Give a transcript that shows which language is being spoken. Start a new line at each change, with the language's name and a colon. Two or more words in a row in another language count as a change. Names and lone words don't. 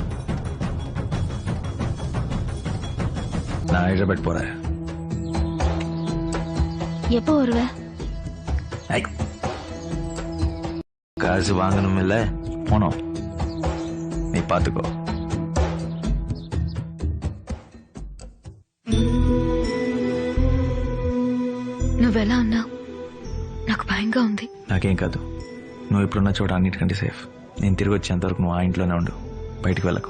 Telugu: నా హైదరాబాద్ పోరా.
Tamil: எப்போ வருவ? காசு வாங்கணும் இல்ல, போனோம். நீ பாத்துக்கோ.
Telugu: నువ్వెలా అన్నా నాకు భయంగా ఉంది. నాకేం కాదు, నువ్వు ఇప్పుడున్న చోట అన్నిటికంటే సేఫ్. నేను తిరిగి వచ్చేంత వరకు నువ్వు ఆ ఇంట్లోనే ఉండు, బయటికి వెళ్ళకు.